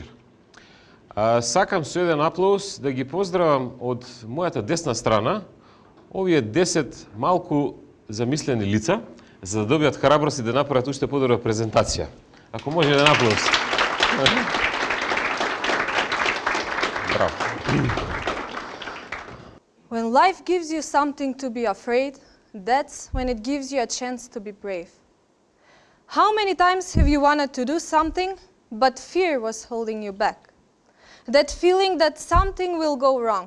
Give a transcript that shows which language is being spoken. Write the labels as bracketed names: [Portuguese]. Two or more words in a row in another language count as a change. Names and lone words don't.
[Macedonian] Сакам со еден аплауз да ги поздравам од мојата десна страна овие 10 малку замислени лица, за да добијат храброст и да направат уште подобра презентација. Ако може еден аплауз. Браво. [English] When life gives you something to be afraid, that's when it gives you a chance to be brave. How many times have you wanted to do something, but fear was holding you back? That feeling that something will go wrong.